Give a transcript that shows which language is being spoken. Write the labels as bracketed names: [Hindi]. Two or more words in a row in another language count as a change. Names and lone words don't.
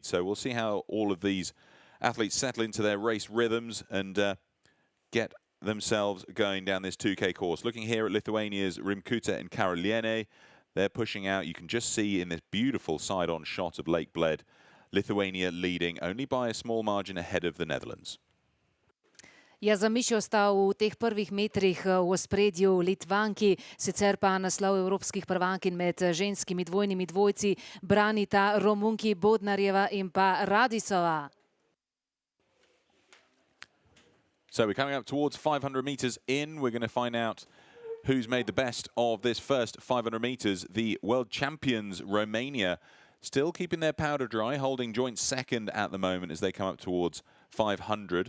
[English] So we'll see how all of these athletes settle into their race rhythms and get themselves going down this 2K course. Looking here at Lithuania's Rimkute and Karaliene, they're pushing out. You can just see in this beautiful side-on shot of Lake Bled, Lithuania leading only by a small margin ahead of the Netherlands. [Slovenian] Ja, za Mišo sta v teh prvih metrih v ospredju Litvanki, sicer pa naslov evropskih prvakinj med ženskimi dvojnimi dvojci branita Romunki Bodnarjeva in pa Radisova. [English] So we're coming up towards 500 meters in. We're going to find out who's made the best of this first 500 meters. The world champions, Romania, still keeping their powder dry, holding joint second at the moment as they come up towards 500.